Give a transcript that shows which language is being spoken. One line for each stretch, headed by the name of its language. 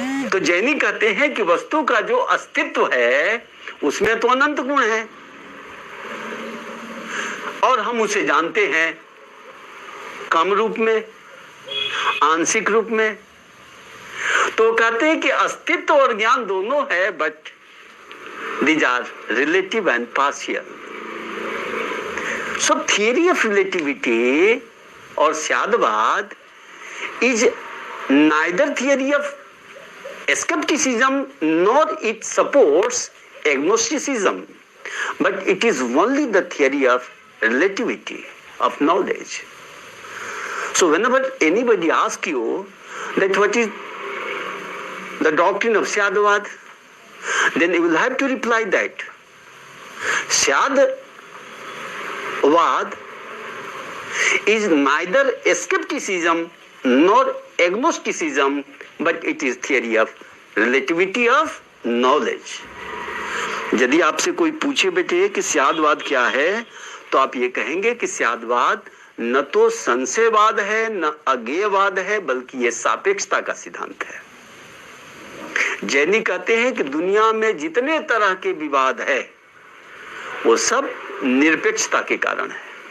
Hindi: तो जैनी कहते हैं कि वस्तु का जो अस्तित्व है उसमें तो अनंत गुण है और हम उसे जानते हैं कम रूप में, आंशिक रूप में। तो कहते हैं कि अस्तित्व और ज्ञान दोनों है,
English: But these are relative and partial. So theory of relativity or Syadvad is neither theory of skepticism nor it supports agnosticism, but it is only the theory of relativity of knowledge. So whenever anybody asks you that what is the doctrine of Syadvad, then you will have to reply that Syadvad is neither skepticism nor agnosticism, but it is theory of relativity of knowledge.
Hindi: यदि आपसे कोई पूछे बेटे कि स्यादवाद क्या है, तो आप ये कहेंगे कि स्यादवाद न तो संशयवाद है न अज्ञेयवाद है, बल्कि ये सापेक्षता का सिद्धांत है। जैनी कहते हैं कि दुनिया में जितने तरह के विवाद है वो सब निरपेक्षता के कारण है।